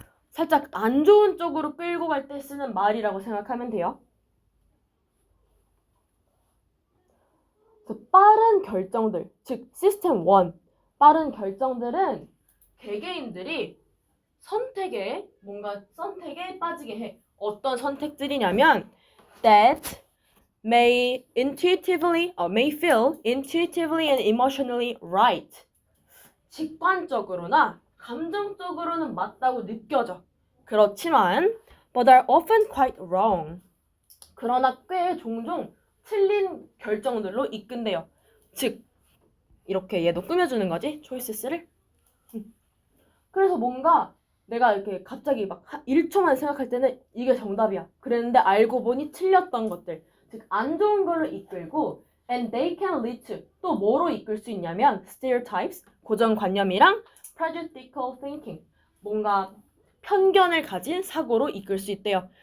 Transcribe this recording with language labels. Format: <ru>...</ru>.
<ko>살짝 안 좋은 쪽으로 끌고 갈 때 쓰는 말이라고 생각하면 돼요. 빠른 결정들, 즉 시스템 1, 빠른 결정들은 개개인들이 선택에 빠지게 해. 어떤 선택들이냐면</ko> <en>that may feel intuitively and emotionally right.</en> <ko>직관적으로나 감정적으로는 맞다고 느껴져. 그렇지만</ko> <en>but are often quite wrong.</en> <ko>그러나 꽤 종종 틀린 결정들로 이끈대요. 즉 이렇게 얘도 꾸며주는 거지, 초이스를. 그래서 뭔가 내가 이렇게 갑자기 막 1초만 생각할 때는 이게 정답이야. 그랬는데 알고 보니 틀렸던 것들. 즉 안 좋은 걸로 이끌고</ko> <en>and they can lead to</en> <ko>또 뭐로 이끌 수 있냐면 stereotypes, 고정관념이랑</ko> <en>prejudicial thinking,</en> <ko>뭔가 편견을 가진 사고로 이끌 수 있대요.</ko>